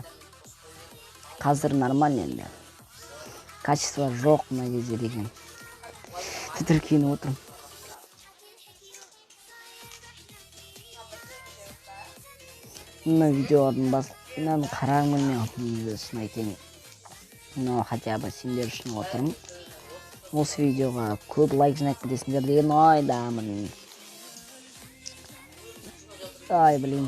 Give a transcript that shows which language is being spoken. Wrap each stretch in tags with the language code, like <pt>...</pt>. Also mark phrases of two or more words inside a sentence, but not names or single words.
<kk>Қазір нормально енді. Качество жоқ мына кезде деген. Тіркеліп отырмын. Мына видеолардың басынан қараңмын мен шын айтайын.</kk> <ru>Но хотя бы</ru> <kk>сендер үшін отырмын. Осы видеоға көп лайк жинап кетесіңдер деген ойдамын. Ай, блин.</kk>